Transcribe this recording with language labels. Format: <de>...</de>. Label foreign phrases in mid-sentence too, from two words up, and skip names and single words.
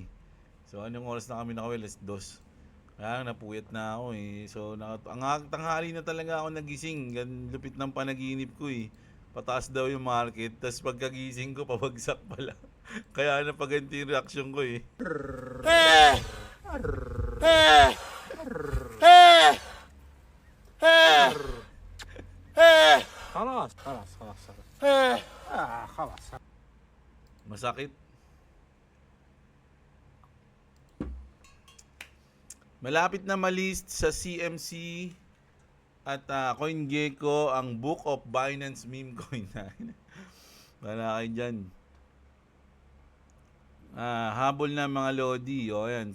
<tl>So, anong oras na kami nakawin? 2:00. Kaya napuyat na ako eh. So, tanghali na talaga ako nagising. Lupit ng panaginip ko eh. Pataas daw yung market. Tapos pagkagising ko, pabagsak pala. Kaya napaganti yung reaction ko eh.</tl> <ar>خلاص خلاص خلاص خلاص خلاص.</ar> <tl>Masakit. Malapit na malist sa CMC at CoinGecko ang Book of Binance Meme Coin. Wala kayo dyan. Habol na mga Lodi. O, ayan.</tl>